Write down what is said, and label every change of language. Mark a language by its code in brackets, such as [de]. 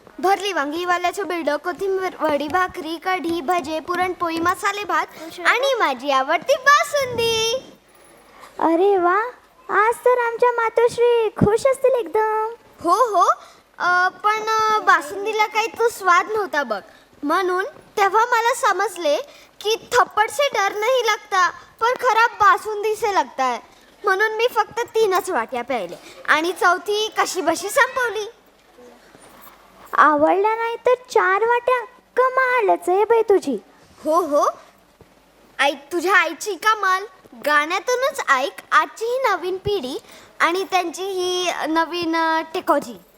[mr] भरली वांगीवाल्याचं बिल्ड, कोथिंबीर वडी, भाकरी, कढी, भजे, पुरणपोळी, मसाले भात आणि माझी आवडती बासुंदी. अरे वा, आज तर आमच्या मातोश्री खुश असतील एकदम. हो पण बासुंदीला काही तो स्वाद नव्हता बघ. म्हणून तेव्हा मला समजले की [hi] थप्पड से डर नहीं लगता पर खराब बासुंदी से लगता है. [mr] म्हणून मी फक्त 3च वाट्या प्यायले आणि चौथी कशी बशी संपवली. आवडल्या नाही तर 4 वाट्या कमालच आहे बाई तुझी. हो ऐक, तुझ्या आईची कमाल गाण्यातूनच ऐक. आजची ही नवीन पिढी आणि त्यांची ही नवीन टेक्नॉलॉजी.